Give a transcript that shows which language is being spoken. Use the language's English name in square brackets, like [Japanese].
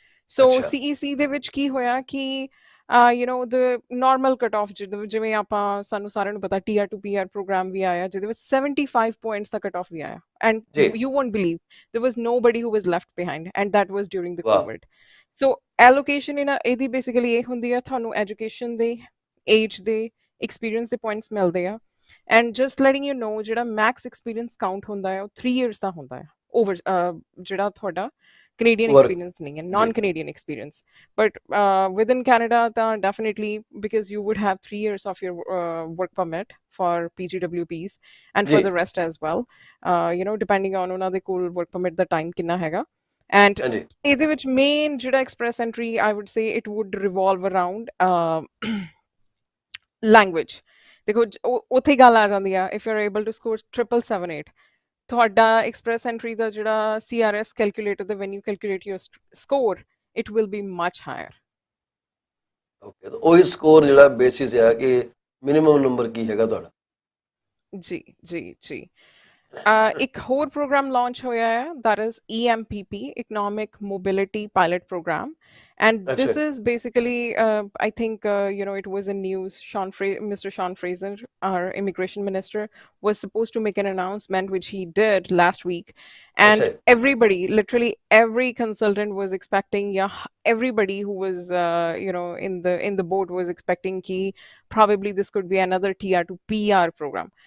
[English] so CEC ਦੇ ਵਿੱਚ ਕੀ ਹੋਇਆ ਕਿ the normal cutoff [Punjabi] ਜਿਵੇਂ ਆਪਾਂ ਸਾਨੂੰ ਸਾਰਿਆਂ ਨੂੰ ਪਤਾ TR to PR ਪ੍ਰੋਗਰਾਮ ਵੀ ਆਇਆ [English] ਜਿਹਦੇ ਵਿੱਚ 75 points ਦਾ cutoff ਵੀ ਆਇਆ and you won't believe there was nobody who was left behind and that was during the COVID. So allocation [Punjabi] ਇਹਦੀ basically ਇਹ ਹੁੰਦੀ ਆ ਤੁਹਾਨੂੰ [English] education ਦੇ age ਦੇ experience ਦੇ points ਮਿਲਦੇ ਆ and just letting you know ਜਿਹੜਾ max experience count ਹੁੰਦਾ ਆ ਉਹ 3 years ਦਾ ਹੁੰਦਾ ਆ over ਜਿਹੜਾ ਤੁਹਾਡਾ Canadian experience [Hindi] nahi hai, [English] non-Canadian experience. But within Canada, definitely because you would have 3 years of your work permit for PGWPs and for the rest as well. [Punjabi] Depending on ਉਹਨਾਂ ਦੇ ਕੋਲ work permit ਦਾ time ਕਿੰਨਾ ਹੈਗਾ. [English] And [Punjabi] ਇਹਦੇ ਵਿੱਚ [English] main ਜਿਹੜਾ express entry, I would say it would revolve around language. [Punjabi] ਦੇਖੋ ਉੱਥੇ ਗੱਲ ਆ ਜਾਂਦੀ ਆ [English] if you're able to score 778. [Punjabi] ਤੁਹਾਡਾ ਐਕਸਪ੍ਰੈਸ ਐਂਟਰੀ ਦਾ ਜਿਹੜਾ CRS calculator ਦਾ [English] when you calculate your score it will be much higher. [Punjabi] Okay ਤਾਂ ਉਹੀ ਸਕੋਰ ਜਿਹੜਾ ਬੇਸਿਸ ਹੈ ਕਿ ਮਿਨੀਮਮ ਨੰਬਰ ਕੀ ਹੈਗਾ ਤੁਹਾਡਾ ਜੀ ਇੱਕ ਹੋਰ ਪ੍ਰੋਗਰਾਮ ਲਾਂਚ ਹੋਇਆ ਹੈ [English] that is EMPP, Economic Mobility Pilot Program, And [Punjabi] ਅੱਛਾ [English] this is basically, I think, it was in news. Mr. Sean Fraser, our immigration minister, was supposed to make an announcement, which he did last week. And [Punjabi] ਅੱਛਾ [English] everybody, literally every consultant was expecting, yeah, everybody who was, in the boat was expecting key probably this could be another TR to PR program.